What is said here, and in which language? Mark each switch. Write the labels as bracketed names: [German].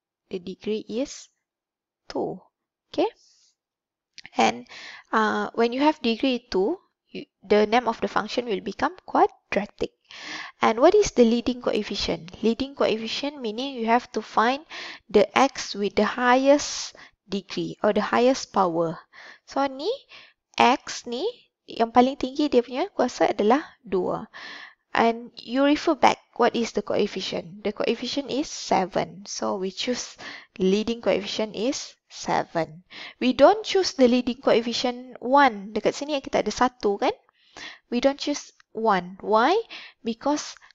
[English] The degree is 2. Okay, and when you have degree 2, the name of the function will become quadratic. And what is the leading coefficient? Leading coefficient meaning you have to find the x with the highest degree or the highest power. [Malay] So ni x ni yang paling tinggi dia punya kuasa adalah 2. [English] And you refer back, what is the coefficient? The coefficient is 7. So we choose leading coefficient is 7. We don't choose the leading coefficient 1. [Malay] Dekat sini kita ada 1 kan? [English] We don't choose 1. Why? Because